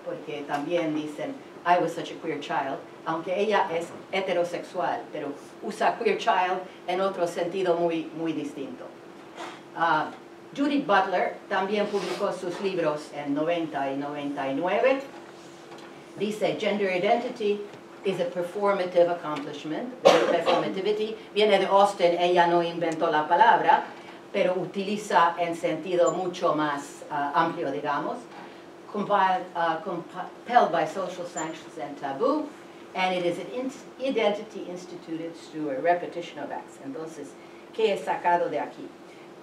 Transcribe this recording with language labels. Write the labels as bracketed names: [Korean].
[Spanish] Porque también dicen, [English] I was such a queer child, [Spanish] aunque ella es heterosexual, pero usa queer child en otro sentido muy distinto. Judith Butler también publicó sus libros en 90 y 99. Dice, [English] gender identity is a performative accomplishment. [Spanish] Performativity viene de Austen, ella no inventó la palabra, pero utiliza en sentido mucho más amplio, digamos. [English] Compelled by social sanctions and taboo, and it is an identity instituted through a repetition of acts. [Spanish] Entonces, ¿qué he sacado de aquí? Primer punto de ella, su familia.